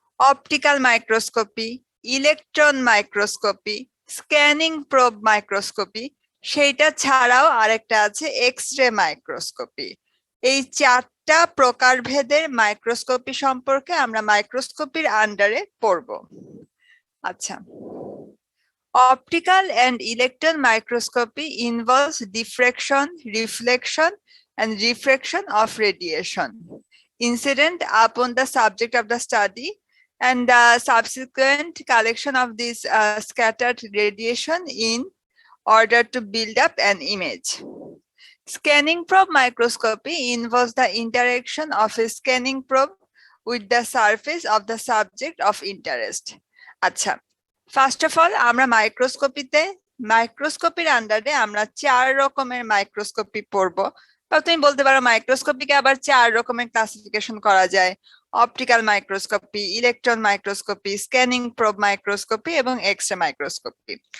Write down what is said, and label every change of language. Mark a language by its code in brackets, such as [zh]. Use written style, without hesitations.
[bn] Optical microscopy, electron microscopy, scanning probe microscopy, সেইটা ছাড়াও আরেকটা আছে এক্স রে মাইক্রোস্কোপি। এই চারটা প্রকারভেদের মাইক্রোস্কোপি সম্পর্কে আমরা মাইক্রোস্কোপির আন্ডারে পড়ব। [en] আচ্ছা, optical and electron microscopy involves diffraction, reflection, and refraction of radiation incident upon the subject of the study, and the subsequent collection of this scattered radiation in order to build up an image. Scanning probe microscopy involves the interaction of a scanning probe with the surface of the subject of interest. [bn] আচ্ছা, first of all আমরা মাইক্রোস্কোপির আন্ডারে আমরা চার রকমের microscopy পড়বো। বা তুমি বলতে পারো মাইক্রোস্কোপিকে আবার চার রকমের ক্লাসিফিকেশন করা যায়: optical microscopy, electron microscopy, scanning probe microscopy এবং এক্স রে মাইক্রোস্কোপি।